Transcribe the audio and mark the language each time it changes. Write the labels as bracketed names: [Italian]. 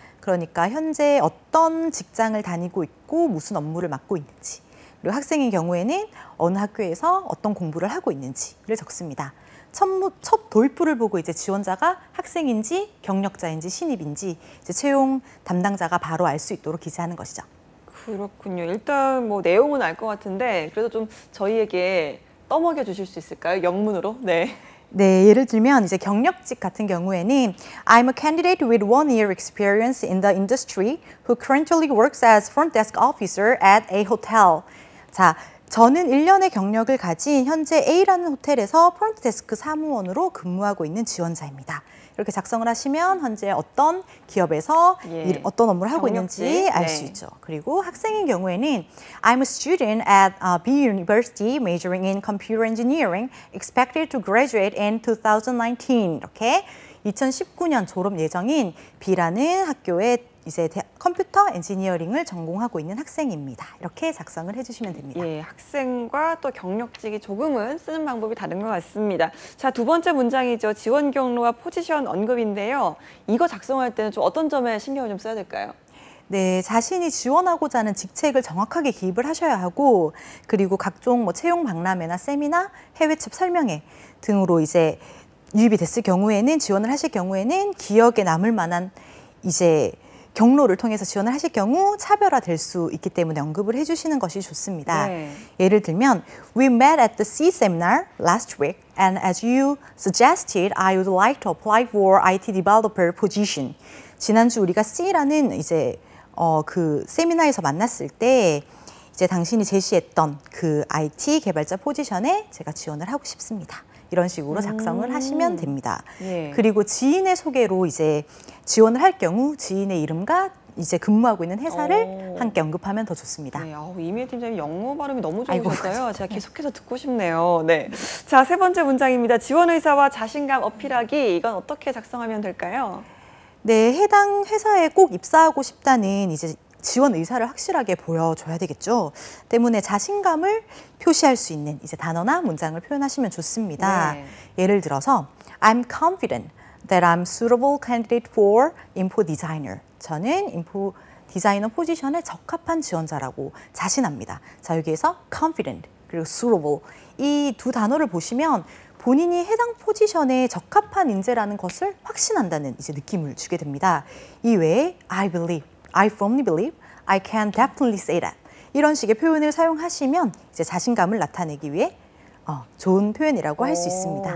[Korean] 그러니까 현재 어떤 직장을 다니고 있고 무슨 업무를 맡고 있는지, 그리고 학생인 경우에는 어느 학교에서 어떤 공부를 하고 있는지를 적습니다. 첫 도입부를 보고 이제 지원자가 학생인지 경력자인지 신입인지 이제 채용 담당자가 바로 알 수 있도록 기재하는 것이죠. 그렇군요. 일단 뭐 내용은 알 것 같은데 그래도 좀 저희에게 떠먹여 주실 수 있을까요? 영문으로? 네. 네, 예를 들면 이제 경력직 같은 경우에는 [English] I'm a candidate with 1 year experience in the industry who currently works as front desk officer at a hotel. [Korean] 자, 저는 1년의 경력을 가진 현재 A라는 호텔에서 프론트 데스크 사무원으로 근무하고 있는 지원자입니다. 이렇게 작성을 하시면 현재 어떤 기업에서 예. 어떤 업무를 하고 경력직, 있는지 알 수 네. 있죠. 그리고 학생인 경우에는 [English] I'm a student at B University majoring in computer engineering, expected to graduate in 2019. [Korean] 이렇게 2019년 졸업 예정인 B라는 학교에 이제 컴퓨터 엔지니어링을 전공하고 있는 학생입니다. 이렇게 작성을 해주시면 됩니다. 예, 학생과 또 경력직이 조금은 쓰는 방법이 다른 것 같습니다. 자, 두 번째 문장이죠. 지원 경로와 포지션 언급인데요. 이거 작성할 때는 좀 어떤 점에 신경을 좀 써야 될까요? 네, 자신이 지원하고자 하는 직책을 정확하게 기입을 하셔야 하고, 그리고 각종 뭐 채용 박람회나 세미나, 해외 취업 설명회 등으로 이제 유입이 됐을 경우에는, 지원을 하실 경우에는 기억에 남을 만한 이제 경로를 통해서 지원을 하실 경우 차별화될 수 있기 때문에 언급을 해주시는 것이 좋습니다. 네. 예를 들면 [English] We met at the C seminar last week and as you suggested, I would like to apply for IT developer position. [Korean] 지난주 우리가 C라는 이제 그 세미나에서 만났을 때 이제 당신이 제시했던 그 IT 개발자 포지션에 제가 지원을 하고 싶습니다. 이런 식으로 작성을 하시면 됩니다. 예. 그리고 지인의 소개로 이제 지원을 할 경우 지인의 이름과 이제 근무하고 있는 회사를 함께 언급하면 더 좋습니다. 네, 이미혜 팀장님 영어 발음이 너무 아이고, 좋으셨어요. 제가 계속해서 듣고 싶네요. 네. 자, 세 번째 문장입니다. 지원 의사와 자신감 어필하기. 이건 어떻게 작성하면 될까요? 네, 해당 회사에 꼭 입사하고 싶다는 이제 지원 의사를 확실하게 보여줘야 되겠죠. 때문에 자신감을 표시할 수 있는 이제 단어나 문장을 표현하시면 좋습니다. 네. 예를 들어서 [English] I'm confident that I'm suitable candidate for info designer. [Korean] 저는 인포 디자이너 포지션에 적합한 지원자라고 자신합니다. 자, 여기에서 confident 그리고 suitable 이 두 단어를 보시면 본인이 해당 포지션에 적합한 인재라는 것을 확신한다는 이제 느낌을 주게 됩니다. 이 외에 [English] I believe, I firmly believe, I can definitely say that [Korean] 이런 식의 표현을 사용하시면 이제 자신감을 나타내기 위해 좋은 표현이라고 할 수 있습니다.